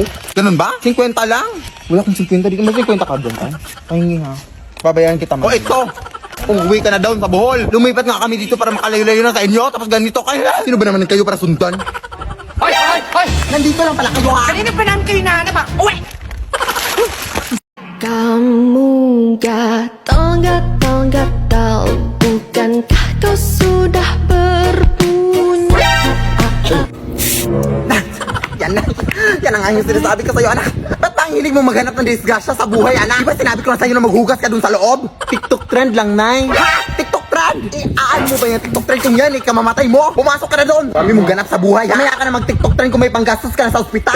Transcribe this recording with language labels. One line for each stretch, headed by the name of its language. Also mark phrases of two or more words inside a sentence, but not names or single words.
Filipino: Ganun ba? 50 lang? Wala kong 50 dito. May 50 ka doon, ha? Pahingi, ha? Babayaran kita, man. O, ito! Umuwi ka na down sa Bohol. Lumipat nga kami dito para makalayo-layo na sa inyo. Tapos ganito kayo. Sino ba naman kayo para sundan? Hoy! Nandito lang pala kayo, ha? Kanina pa namin kayo nahanap, ha? Uwi!
Malay: Kamu gatal-gatal, bukankah kau sudah berpunya?
Filipino: Yan ang yung sinasabi ko sa'yo, anak. Ba't ba ang hilig mo maghanap ng disgrasya sa buhay, anak? Di ba sinabi ko na sa'yo na maghugas ka dun sa loob? TikTok trend lang, Nay. Ha? TikTok trend? Aan mo ba yung TikTok trend kung yan, kamamatay mo? Pumasok ka na doon. Kami mong ganap sa buhay, ha? Mamaya ka na mag-TikTok trend kung may panggastos ka na sa ospital.